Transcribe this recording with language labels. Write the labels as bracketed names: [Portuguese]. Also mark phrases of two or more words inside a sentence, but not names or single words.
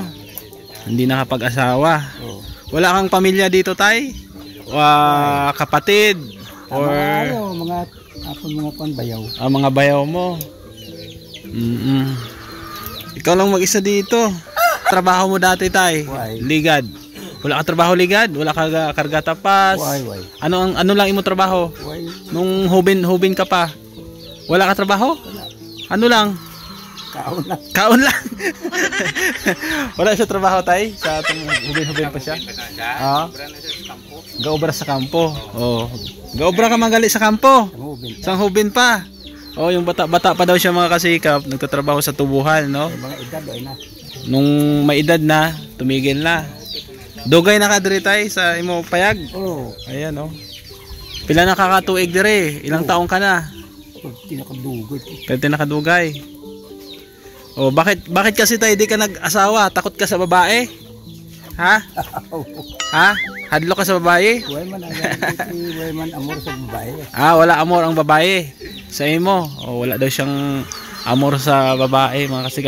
[Filipino] Hindi nakapag-asawa. Oh. Wala kang pamilya dito, tay? Kapatid? Or mga panbayaw. Mga bayaw mo? Ikaw lang mag-isa dito. Trabaho mo dati, [Hiligaynon] tay? Ligad. Wala ka trabaho ligad? Wala ka karga tapas? Ano lang imo trabaho? Nung hubin ka pa? Wala ka trabaho? Wala. Ano lang? Kaon lang. Kaon lang. Wala siya trabaho, tay? Sa hubin pa siya? Gaobra sa kampo. Oh. Gaobra ka manggali sa kampo? Sang hubin pa. Oh, [Filipino] yung bata pa daw siya, mga kasikap, nagtatrabaho sa tubuhan, no? Mga edad na. Nung may edad na, tumigil na. [Hiligaynon] Dugay na ka diri, tay, sa imo payag? Oo. Ayan, oh. Pila na kakatuig diri? [Filipino] Ilang taong ka na? [Hiligaynon] Tinakadugay. [Filipino] Oh, bakit kasi tay di ka nag-asawa? Takot ka sa babae? Ha? Ha? [Hiligaynon] Hadlo ka sa babae? Wala man amor sa babae. Wala amor ang babae sa imo. [Filipino] Oh, wala daw siyang amor sa babae, mga kasigap.